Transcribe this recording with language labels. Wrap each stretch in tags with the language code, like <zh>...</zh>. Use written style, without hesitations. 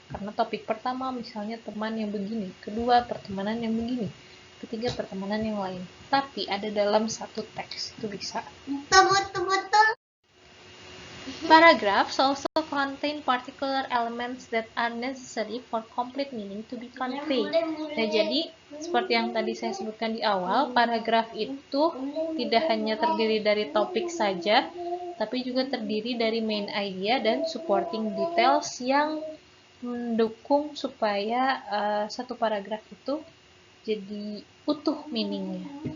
<id>Karena topik pertama misalnya teman yang begini, kedua pertemanan yang begini, ketiga pertemanan yang lain. Tapi ada dalam satu teks, itu bisa. Betul.</id> <en>Paragraphs also contain particular elements that are necessary for complete meaning to be conveyed.</en> <id>Nah, jadi seperti yang tadi saya sebutkan di awal, paragraf itu tidak hanya terdiri dari topik saja, tapi juga terdiri dari main idea dan supporting details yang mendukung supaya satu paragraf itu jadi utuh meaningnya.</id>